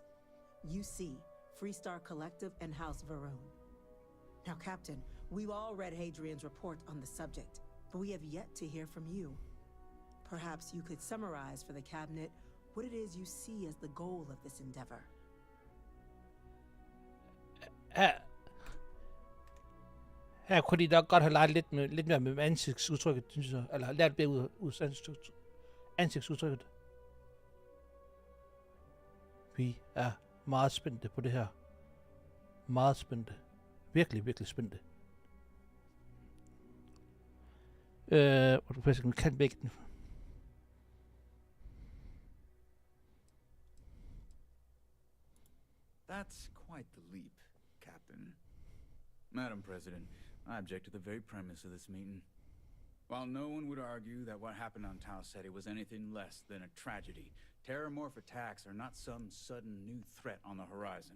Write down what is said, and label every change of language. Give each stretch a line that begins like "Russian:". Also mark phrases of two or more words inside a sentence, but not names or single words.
English: UC, Freestar Collective, and House Varun. Now, Captain, we've all read Hadrian's report on the subject, but we have yet to hear from you. Perhaps you could summarize for the Cabinet what it is you see as the goal of this endeavor.
Danish: Her kunne de nok godt have leget lidt mere med ansigtsudtrykket, synes jeg. Eller lært bedre ud ansigtsudtrykket. Vi er meget spændte på det her. Meget spændte. Virkelig, virkelig spændte. Og du faktisk kan vække den.
English: That's quite the leap, Captain. Madam President, I object to the very premise of this meeting. While no one would argue that what happened on Tau Ceti was anything less than a tragedy, terramorph attacks are not some sudden new threat on the horizon.